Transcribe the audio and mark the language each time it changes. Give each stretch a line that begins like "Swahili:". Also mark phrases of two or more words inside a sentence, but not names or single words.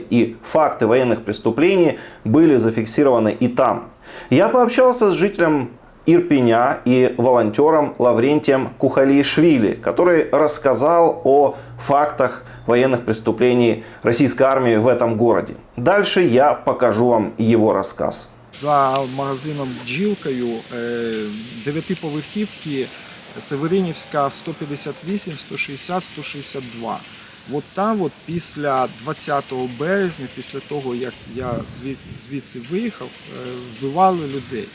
Russian: И факты военных преступлений были зафиксированы и там. Я пообщался с жителем Ирпеня и волонтером Лаврентием Кухалишвили, который рассказал о фактах военных преступлений российской армии в этом городе. Дальше я покажу вам его рассказ.
Ukrainian: За магазином «Бджілкою» 9-поверхівки Северинівська 158, 160, 162. От там, от після 20 березня, після того, як я звідси виїхав, вбивали людей.